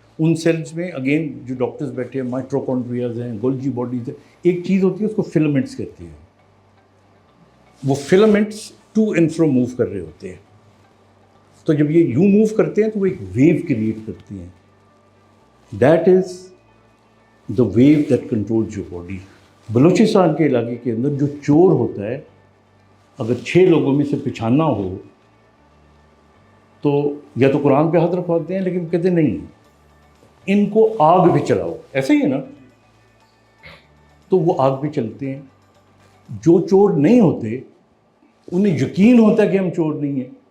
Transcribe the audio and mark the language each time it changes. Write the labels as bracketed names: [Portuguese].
[Urdu] ان sales میں again جو doctors بیٹھے ہیں, مائٹوکونڈریاز ہیں, گولجی باڈیز ہیں. ایک چیز ہوتی ہے اس کو فلمنٹس کہتے ہیں. وہ فلمنٹس ٹو اینڈ فرو موو کر رہے ہوتے ہیں. تو جب یہ یوں موو کرتے ہیں تو وہ ایک ویو کریٹ کرتے ہیں. [English] That is the view that controls your body. [Urdu] Balochistan کے علاقے کے اندر جو چور ہوتا ہے, اگر 6 لوگوں میں سے پچھانا ہو تو یا تو قرآن پہ ہاتھ رکھواتے ہیں, لیکن کہتے نہیں ان کو آگ پہ چلاؤ, ایسا ہی ہے نا. تو وہ آگ پہ چلتے ہیں. جو چور نہیں ہوتے انہیں یقین ہوتا ہے کہ ہم چور نہیں ہیں,